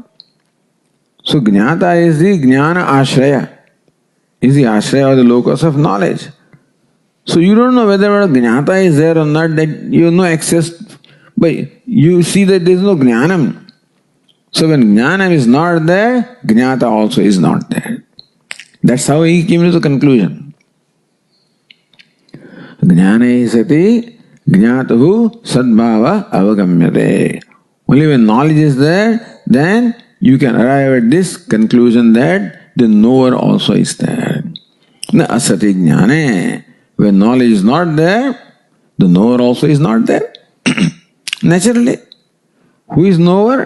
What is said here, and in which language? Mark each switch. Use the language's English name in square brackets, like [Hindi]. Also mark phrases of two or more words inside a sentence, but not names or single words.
[English] So jnata is the [Sanskrit] ज्ञान आश्रय, [English] is the ashraya or the locus of knowledge. So you don't know whether jnata is there or not, that you have no access, but you see that there is no jnanam. So when jnanam is not there, jnata also is not there. That's how he came to the conclusion. [Sanskrit] ज्ञाने सति ज्ञातुः सद्भाव अवगम्यते. [English] Only when knowledge is there, then you can arrive at this conclusion that the knower also is there. [Sanskrit] न असति ज्ञाने. [English] When knowledge is not there, the knower also is not there. Naturally. Who is knower?